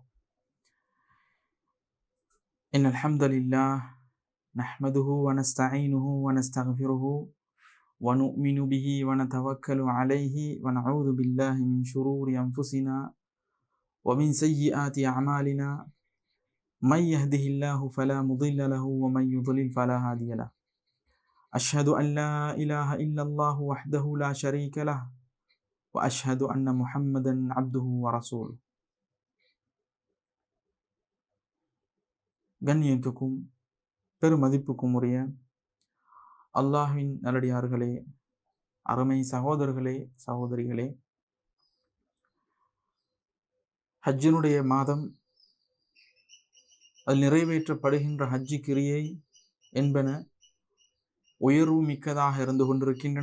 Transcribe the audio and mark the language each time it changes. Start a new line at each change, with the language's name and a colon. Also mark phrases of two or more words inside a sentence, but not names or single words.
Arabic: إن الحمد لله نحمده ونستعينه ونستغفره ونؤمن به ونتوكل عليه ونعوذ بالله من شرور أنفسنا ومن سيئات أعمالنا. من يهده الله فلا مضل له ومن يضلل فلا هادي له. أشهد أن لا إله إلا الله وحده لا شريك له وأشهد أن محمدا عبده ورسوله.
Tamil: கண்ணியத்துக்கும் பெருமதிப்புக்கும் உரிய அல்லாஹ்வின் நல்லடியார்களே, அருமை சகோதரர்களே, சகோதரிகளே, ஹஜ்ஜினுடைய மாதம், அதில் நிறைவேற்றப்படுகின்ற ஹஜ்ஜி கிரியை என்பன உயர்வு மிக்கதாக இருந்து கொண்டிருக்கின்றன.